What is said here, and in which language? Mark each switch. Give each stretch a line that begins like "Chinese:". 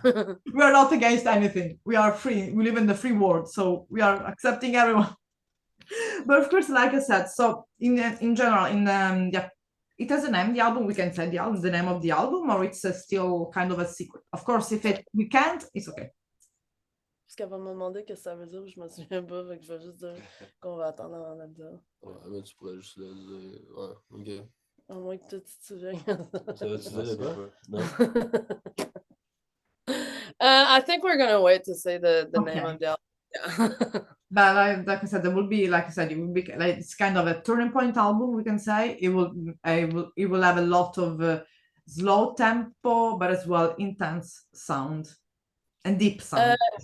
English: We are not against anything. We are free. We live in the free world, so we are accepting everyone. But of course, like I said, so in general, it has a name, the album, we can say the name of the album, or it's still kind of a secret. Of course, if we can't, it's okay.
French: Parce qu'elle va me demander ce que ça veut dire, je me souviens pas, fait que je vais juste dire qu'on va attendre avant de le dire. Ouais, mais tu pourrais juste le dire. Ouais, ok. À moins que toi, tu te souviennes. Ça veut dire quoi? Non.
English: I think we're gonna wait to say the name of the album. Yeah. But like I said, there will be, like I said, it will be like it's kind of a turning point album. We can say it will have a lot of slow tempo, but as well intense sound and deep sound.